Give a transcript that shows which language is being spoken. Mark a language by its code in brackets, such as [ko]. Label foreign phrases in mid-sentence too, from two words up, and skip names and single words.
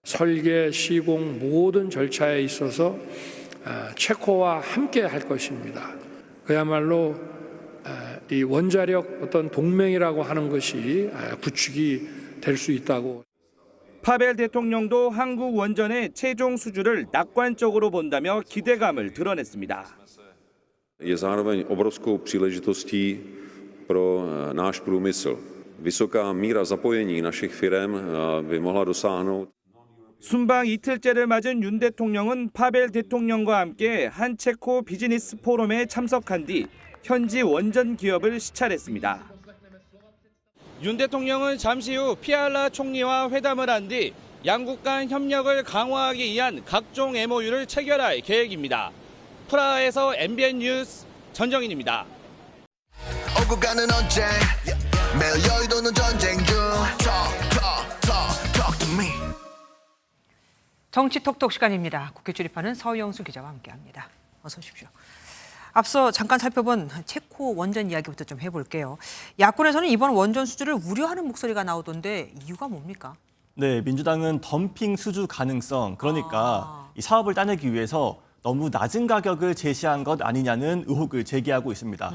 [ko] 설계, 시공 모든 절차에 있어서 체코와 함께 할 것입니다. 그야말로 이 원자력 어떤 동맹이라고 하는 것이 구축이 될 수 있다고. 파벨 대통령도 한국 원전의 최종 수주를 낙관적으로 본다며 기대감을 드러냈습니다. [cs] Je zároveň obrovskou příležitostí pro náš průmysl. Vysoká míra zapojení našich firem by mohla dosáhnout. [ko] 순방 이틀째를 맞은 윤 대통령은 파벨 대통령과 함께 한 체코 비즈니스 포럼에 참석한 뒤 현지 원전 기업을 시찰했습니다. 윤 대통령은 잠시 후 피알라 총리와 회담을 한 뒤 양국 간 협력을 강화하기 위한 각종 MOU를 체결할 계획입니다. 프라하에서 MBN 뉴스 전정인입니다. 오고 가는 언제 매일 여의도는 전쟁 중 [en] Talk to me. [ko] 정치 톡톡 시간입니다. 국회 출입하는 서영수 기자와 함께합니다. 어서 오십시오. 앞서 잠깐 살펴본 체코 원전 이야기부터 좀 해볼게요. 야권에서는 이번 원전 수주를 우려하는 목소리가 나오던데 이유가 뭡니까? 네, 민주당은 덤핑 수주 가능성, 그러니까 이 사업을 따내기 위해서 너무 낮은 가격을 제시한 것 아니냐는 의혹을 제기하고 있습니다.